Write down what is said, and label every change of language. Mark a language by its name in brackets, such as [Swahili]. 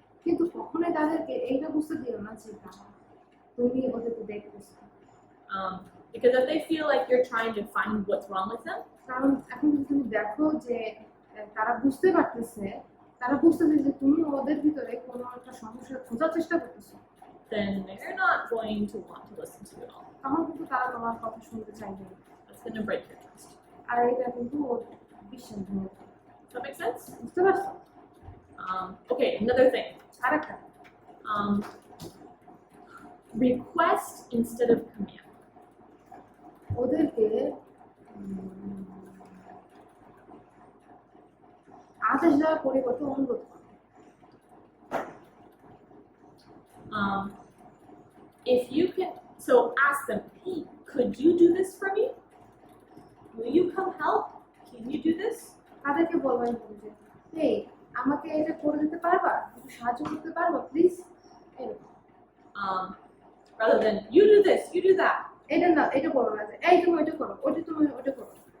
[Bangla] কিন্তু কখনোই তাদেরকে এইটা বুঝতে দিও না যে না তুমি ওদেরকে দেখতেছো [English] Because if they feel like you're trying to find what's wrong with them, [Bangla] কারণ এখন যদি তুমি দেখো যে তারা বুঝতে পারতেছে যে তুমি ওদের ভিতরে কোনো একটা সমস্যা খোঁজার চেষ্টা করতেছো [English] then they're not going to want to listen to you at all. [Bangla] তখন কিন্তু তারা তোমার কথা শুনতে চাইবে না। [English] That's going to break your trust. [Bangla] আর এটা কিন্তু ওর বিশ্বাস ভেঙে দেবে। [English] Does that make sense? [Bangla] বুঝতে পারছো [English] Okay, another thing. [Bangla] আরেকটা [English] Request instead of command. [Bangla] ওদেরকে আদেশ দেওয়ার পরিবর্তে অনুরোধ করো [English] If you can, so ask them, hey, could you do this for me? Will you come help? Can you do this? [Bangla] তাদেরকে বলবাই যে এই আমাকে এটা করে দিতে পারবা একটু সাহায্য করতে পারবা please [English] Rather than you do this, you do that. [Bangla] এটা না এটা বলো না যে এই তুমি এটা করো ওটা তুমি ওটা করো